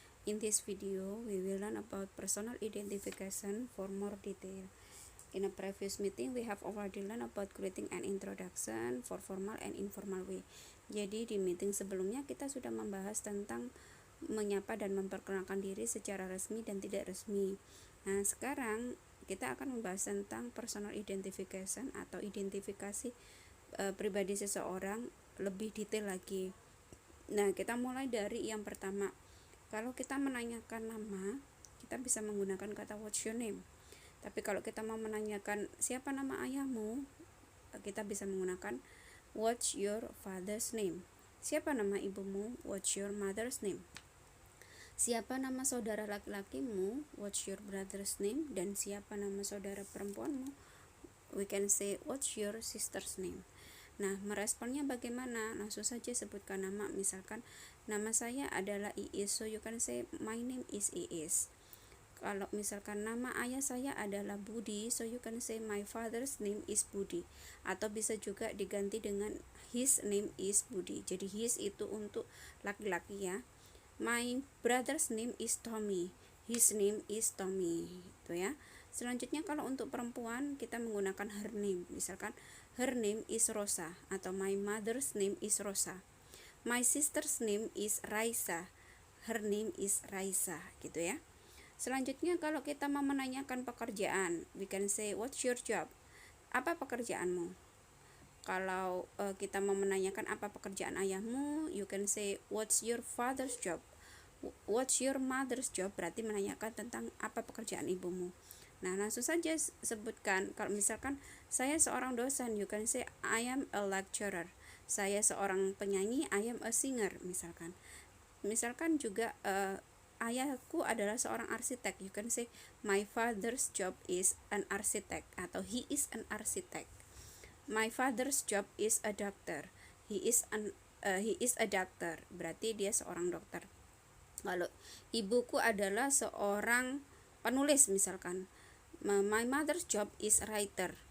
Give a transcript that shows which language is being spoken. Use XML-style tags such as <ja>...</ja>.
<en>In this video, we will learn about personal identification for more detail. In a previous meeting, we have already learned about greeting and introduction for formal and informal way.</en> <id>Jadi di meeting sebelumnya kita sudah membahas tentang menyapa dan memperkenalkan diri secara resmi dan tidak resmi. Nah, sekarang kita akan membahas tentang personal identification atau identifikasi pribadi seseorang lebih detail lagi. Nah, kita mulai dari yang pertama. Kalau kita menanyakan nama, kita bisa menggunakan kata</id> <en>what's your name.</en> <id>Tapi kalau kita mau menanyakan siapa nama ayahmu, kita bisa menggunakan</id> <en>what's your father's name.</en> <id>Siapa nama ibumu?</id> <en>What's your mother's name.</en> <id>Siapa nama saudara laki-lakimu?</id> <en>What's your brother's name.</en> <id>Dan siapa nama saudara perempuanmu?</id> <en>We can say what's your sister's name.</en> <id>Nah, meresponnya bagaimana? Langsung saja sebutkan nama. Misalkan nama saya adalah Iis,</id> <en>so you can say my name is Iis.</en> <id>Kalau misalkan nama ayah saya adalah Budi,</id> <en>so you can say my father's name is Budi.</en> <id>Atau bisa juga diganti dengan</id> <en>his name is Budi.</en> <id>Jadi his itu untuk laki-laki ya.</id> <en>My brother's name is Tommy. His name is Tommy.</en> <id>Itu ya. Selanjutnya kalau untuk perempuan kita menggunakan her name.</id> <en>Misalkan her name is Rosa atau my mother's name is Rosa. My sister's name is Raisa. Her name is Raisa gitu ya.</en> <id>Selanjutnya kalau kita mau menanyakan pekerjaan,</id> <en>we can say what's your job?</en> <id>Apa pekerjaanmu? Kalau kita mau menanyakan apa pekerjaan ayahmu,</id> <en>you can say what's your father's job? What's your mother's job?</en> <id>Berarti menanyakan tentang apa pekerjaan ibumu. Nah, langsung saja sebutkan. Kalau misalkan saya seorang dosen,</id> <en>you can say I am a lecturer.</en> <id>Saya seorang penyanyi,</id> <en>I am a singer misalkan.</en> <id>Misalkan juga ayahku adalah seorang arsitek,</id> <en>you can say my father's job is an architect atau he is an architect. My father's job is a doctor. He is a doctor.</en> <id>Berarti dia seorang dokter. Kalau ibuku adalah seorang penulis misalkan,</id> <en>my mother's job is writer.</en>